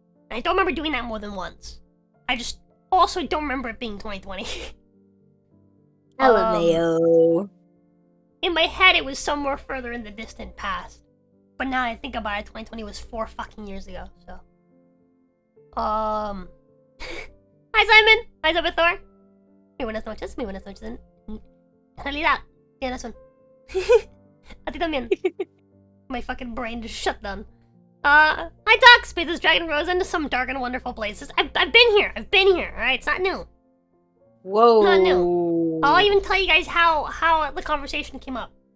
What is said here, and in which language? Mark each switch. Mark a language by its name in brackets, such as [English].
[English] And I don't remember doing that more than once. I just also don't remember it being 2020. LMAO. In my head, it was somewhere further in the distant past. But now I think about it, 2020 was 4 fucking years ago, so... Hi, Simon! Hi, Zabathor! [Spanish] Muy buenas noches, en realidad, tienes razón. A ti también. [English] My fucking brain just shut down. Hi, Doc! Space this Dragon Rose into some dark and wonderful places. I've been here, alright? It's not new. Whoa. Not new. I'll even tell you guys how the conversation came up.